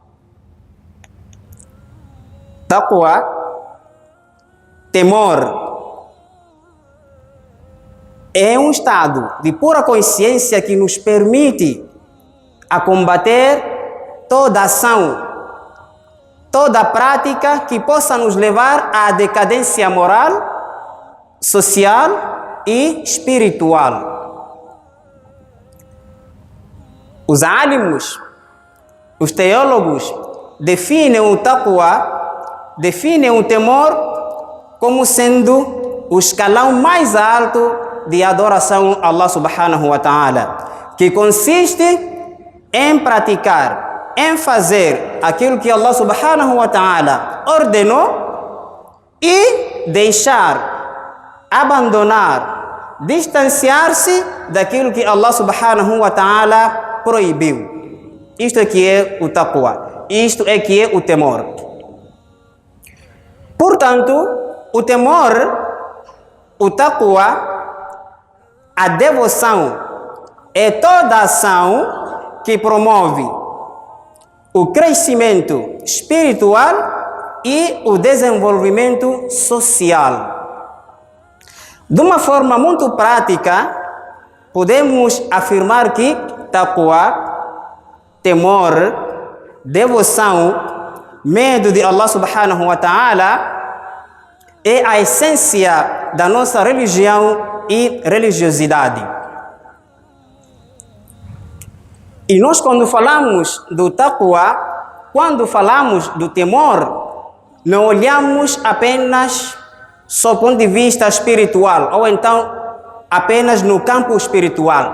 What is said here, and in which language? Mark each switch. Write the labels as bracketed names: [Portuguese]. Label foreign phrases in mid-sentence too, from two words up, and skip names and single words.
[Portuguese] Taqwa, temor, é um estado de pura consciência que nos permite a combater toda ação, toda prática que possa nos levar à decadência moral, social e espiritual. Os alimos, os teólogos, definem o taqwa, definem o temor como sendo o escalão mais alto de adoração a Allah [Arabic] سبحانه وتعالى, [Portuguese] que consiste em praticar, em fazer aquilo que Allah [Arabic] سبحانه وتعالى [Portuguese] ordenou e deixar, abandonar, distanciar-se daquilo que Allah [Arabic] سبحانه وتعالى [Portuguese] proibiu. Isto é que é o taqwa, isto é que é o temor. Portanto, o temor, o taqwa, a devoção é toda ação que promove o crescimento espiritual e o desenvolvimento social. De uma forma muito prática, podemos afirmar que taqwa, temor, devoção, medo de Allah [Arabic] سبحانه وتعالى [Portuguese] é a essência da nossa religião e religiosidade. E nós, quando falamos do taqwa, quando falamos do temor, não olhamos apenas sob o ponto de vista espiritual, ou então apenas no campo espiritual.